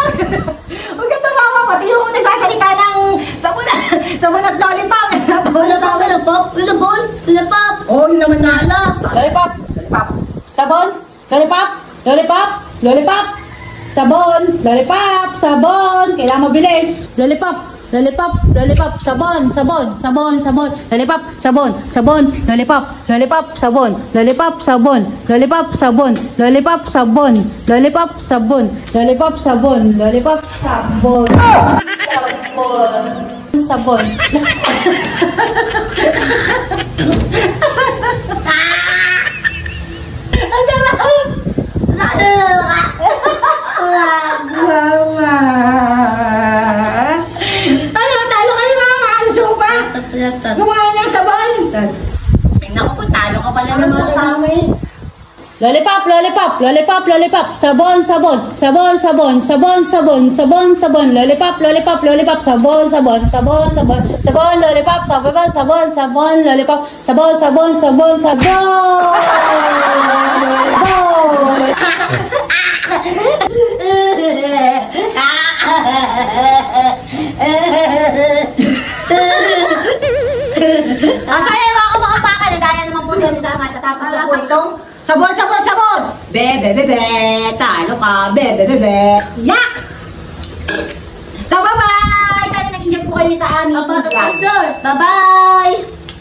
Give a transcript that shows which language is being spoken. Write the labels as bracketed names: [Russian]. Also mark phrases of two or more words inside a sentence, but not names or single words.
[Filipino] Huwag ka tumawa, pati yung nagsasalita ng sabon at lollipop. Lollipop. Oh, yun naman na. Lollipop. Lollipop. Sabon. Lollipop. Lollipop. Lollipop. Sabon. Lollipop. Sabon. Kailangan mabilis. Lollipop. Lollipop. Lollipop. Sabon. Sabon. Sabon. Sabon. Lollipop. Sabon. Sabon. Lollipop. Lollipop. Sabon. Lollipop. Sabon. Lollipop. Sabon. Lollipop. Sabon. Lollipop. Sabon. Lollipop. Sabon. Lollipop. Sabon. Sabon. Sabon. Talo ka ni Mama. Ang sopa. Gumawa ng sabon. Naku po, talo ka pala naman kami. Lollipop, lollipop, lollipop, lollipop, sabon, sabon, sabon, sabon, sabon, sabon, sabon, sabon, lollipop, lollipop, lollipop, sabon, sabon, sabon, sabon, sabon, lollipop, sabon, sabon, sabon, lollipop, sabon, sabon, sabon, sabon. Asaya yung mga kapakapaka, nagaya naman po sila sa matatapos na po itong sabon, sabon, sabon! Bebe, talo ka, bebe, yak! So, bye-bye! Sana nag-enjoy po kayo sa aming vlog. Bye-bye!